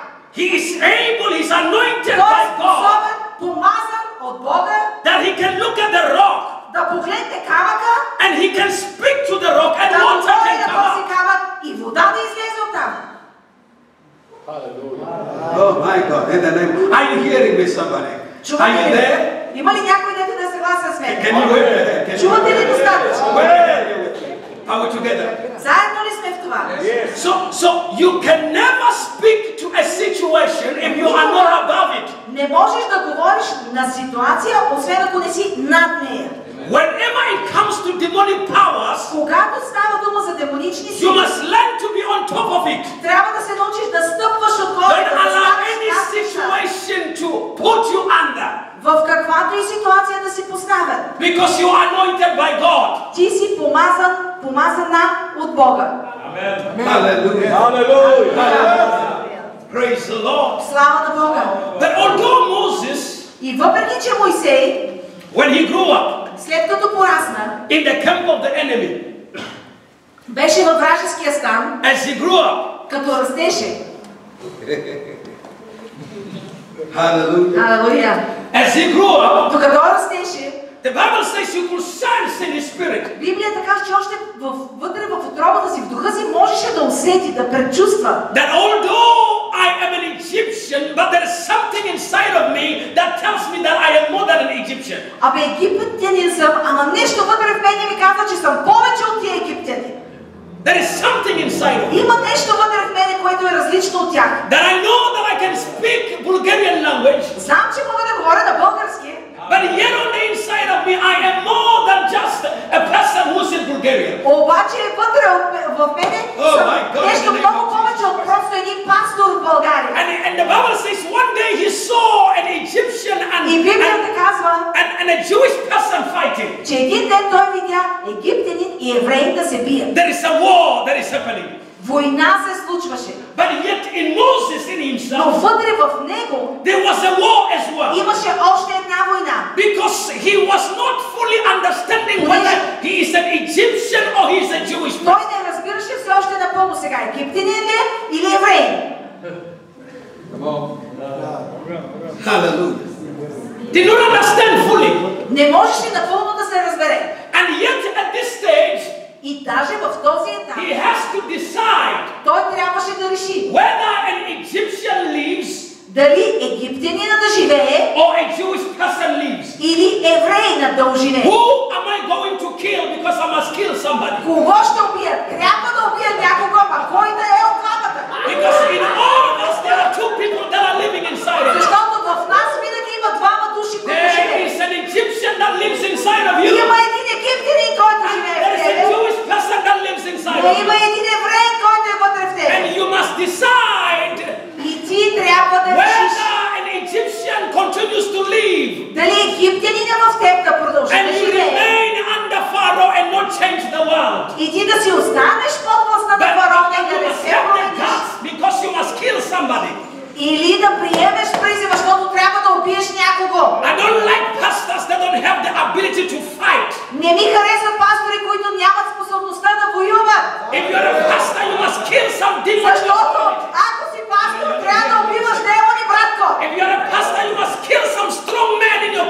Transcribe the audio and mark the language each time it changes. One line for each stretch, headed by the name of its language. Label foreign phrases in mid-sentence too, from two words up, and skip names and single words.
English: He is able, he's anointed
Bulgarian: Той
English: by
Bulgarian: е
English: God,
Bulgarian: способен, помазан от Бога,
English: that he can look at the rock
Bulgarian: да погледне камъка,
English: and he can speak to the rock and
Bulgarian: да
English: water
Bulgarian: говори
English: can
Bulgarian: на
English: come
Bulgarian: този
English: out.
Bulgarian: камък и вода да излезе оттам.
English: Oh my God, in the name. Are you hearing me, somebody? Are
Bulgarian: Чувате
English: you
Bulgarian: ли?
English: there?
Bulgarian: Има ли някой, дето да е съгласен с мен?
English: Can you hear?
Bulgarian: Чувате ли достатъчно?
English: Are we together?
Bulgarian: Заедно ли сме в това?
English: So you can never speak to a situation if you are not above it.
Bulgarian: Не можеш да говориш на ситуация, освен ако не си над нея.
English: Whenever it comes to demonic powers,
Bulgarian: Когато става дума за демонични
English: you
Bulgarian: сили,
English: must learn to be on top of it.
Bulgarian: трябва да се научиш да стъпваш отгоре,
English: Don't
Bulgarian: да
English: allow
Bulgarian: станеш
English: any
Bulgarian: над нещата.
English: situation to put you under.
Bulgarian: В каквато и ситуация да си поставен.
English: Because you are anointed by God.
Bulgarian: Ти си помазана от Бога.
English: Hallelujah. Praise the Lord.
Bulgarian: Слава на Бога.
English: But although Moses,
Bulgarian: И въпреки, че Мойсей,
English: when he grew up
Bulgarian: след като порасна,
English: in the camp of the enemy,
Bulgarian: беше във вражеския стан,
English: as he grew up,
Bulgarian: като растеше.
English: Hallelujah.
Bulgarian: Алелуя.
English: as he grew up,
Bulgarian: Докато растеше,
English: the Bible says you could sense in his spirit
Bulgarian: Библията казва, че още вътре в отробата си, в духа си, можеше да усети, да предчувства.
English: that although I am an Egyptian, but there is something inside of me that tells me that I am more than an Egyptian.
Bulgarian: Абе, египтянин съм, ама нещо вътре в мен ми казва, че съм повече от тия египтяни.
English: There is something inside of me
Bulgarian: Има нещо вътре в мене, което е различно от тях.
English: that I know that I can speak Bulgarian language,
Bulgarian: Знам, че мога да говоря на български,
English: but yet on the inside of me I am more than just a person who's in Bulgaria.
Bulgarian: обаче вътре в мене
English: Oh
Bulgarian: съм
English: my God,
Bulgarian: нещо
English: in the name
Bulgarian: много
English: of
Bulgarian: повече от просто един пастор в България.
English: And the Bible says one day he saw an Egyptian
Bulgarian: И Библията казва,
English: and a Jewish person fighting.
Bulgarian: че един ден той видя египтянин и евреин да се бият.
English: There is a war that is happening.
Bulgarian: Война се случваше.
English: But yet in Moses, in
Bulgarian: Но
English: himself,
Bulgarian: вътре в него
English: there was a war as well.
Bulgarian: имаше още една война.
English: Because he was not fully understanding whether he is an Egyptian or he is a Jewish person.
Bulgarian: Той не разбираше все още напълно сега, египтянин ли е или евреин.
English: Hallelujah. Did not understand fully.
Bulgarian: Не можеше напълно да се разбере.
English: And yet at this stage,
Bulgarian: И даже в този етап
English: he has to decide
Bulgarian: той трябваше да реши
English: whether an Egyptian lives
Bulgarian: дали египтянина да живее
English: or a Jewish person lives.
Bulgarian: или евреина да оживее.
English: Who am I going to kill because I must kill somebody?
Bulgarian: Кого ще убият? Трябва да убият някого, а кой да е от двамата?
English: Because in all of us there are two people that are living inside of us.
Bulgarian: Защото в нас винаги има двама души, които
English: There
Bulgarian: живеят.
English: is an Egyptian that lives inside of you.
Bulgarian: Има един египтянин, който живее в
English: There is a
Bulgarian: тебе.
English: Jewish person that lives inside
Bulgarian: Но
English: of
Bulgarian: има
English: you.
Bulgarian: един евреин, който е вътре в тебе.
English: And you must decide
Bulgarian: И ти трябва да решиш
English: whether an Egyptian continues to live
Bulgarian: дали египтянина в теб да продължи
English: and
Bulgarian: да
English: you
Bulgarian: живее.
English: remain under Pharaoh and not change the world.
Bulgarian: И ти да си останеш под властта на
English: But
Bulgarian: фараона и да
English: you
Bulgarian: не
English: must
Bulgarian: се
English: have the
Bulgarian: промениш.
English: guts because you must kill somebody.
Bulgarian: Или да приемеш призива, защото трябва да убиеш някого.
English: I don't like pastors that don't have the ability to fight.
Bulgarian: Не ми харесват пастори, които нямат способността да воюват.
English: If you're a pastor, you must kill some demons.
Bulgarian: Защото ако си пастор, трябва да убиваш демони, братко.
English: If you're a pastor, you must kill some strong men in your